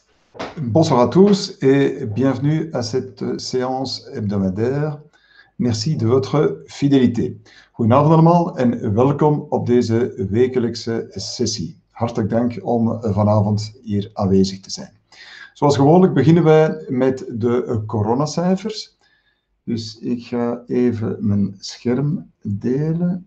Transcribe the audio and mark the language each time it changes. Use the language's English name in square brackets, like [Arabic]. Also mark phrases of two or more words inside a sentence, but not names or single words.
[French] Bonsoir à tous et bienvenue à cette séance hebdomadaire. Merci de votre fidélité. [Dutch] Goedenavond allemaal en welkom op deze wekelijkse sessie. Hartelijk dank om vanavond hier aanwezig te zijn. Zoals gewoonlijk beginnen wij met de coronacijfers. Dus ik ga even mijn scherm delen.